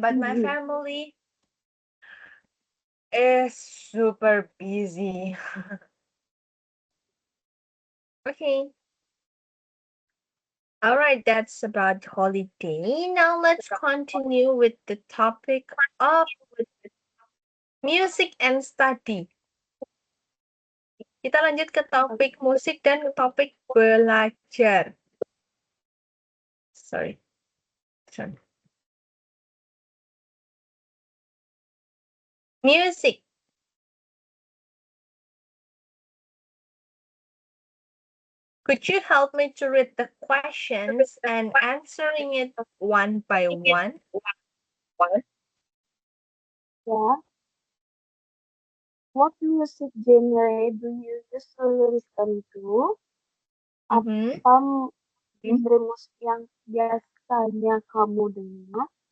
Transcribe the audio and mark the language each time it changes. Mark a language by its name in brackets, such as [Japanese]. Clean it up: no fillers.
[English] But my family is super busy. Okay. All right, that's about holiday. Now let's continue with the topic of music and study. [Indonesian] Kita lanjut ke topik musik dan topik belajar. [English] Sorry. Music. Could you help me to read the questions and answering it one by one? [Indonesian] Ya. [English] What music genre do you usually listen to? Mhm. [Indonesian] Apa genre musik yang biasanya kamu dengar?